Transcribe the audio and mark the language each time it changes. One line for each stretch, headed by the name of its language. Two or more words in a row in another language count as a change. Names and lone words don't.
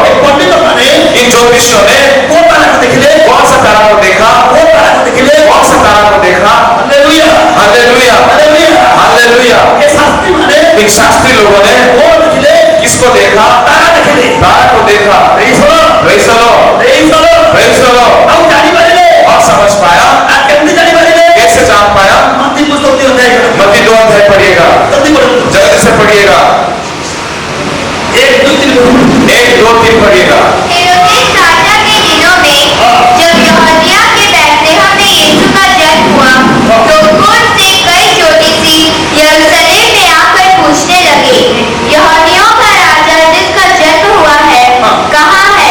Hindi: एक पंडित माने इन ज्योतिषियों ने वो तारा को देखले, कौन सा तारा को देखा? वो तारा को देखले, कौन सा तारा को देखा? हालेलुया, हालेलुया, हालेलुया। हालेलुया। ये शास्त्री माने इन शास्त्री लोगों ने वो देखले, किसको देखा? तारा देखले। तारा को देखा।
English: Praise the Lord. Praise the Lord. Praise the Lord. Praise the Lord.
Odia: ଆଉ ଜାଣି ପାରିଲେ,
Hindi: और समझ पाया?
Odia: ଆଉ କେମିତି ଜାଣି ପାରିଲେ?
Hindi: कैसे जान पाया? मत्ती पुस्तक 2 अध्याय का मत्ती 2 अध्याय पढ़िएगा, जल्दी पढ़ो। जल्दी से पढ़िएगा। 1 2 3 बोलो। 1 2 3 पढ़िएगा। हेरोदेस राजा के दिनों में जब यहूदिया के बैतलहम में यीशु का जन्म हुआ, तो दूर से कई ज्योतिषी यरूशलेम में आकर पूछने लगे, यहूदियों का राजा जिसका जन्म हुआ है कहाँ है?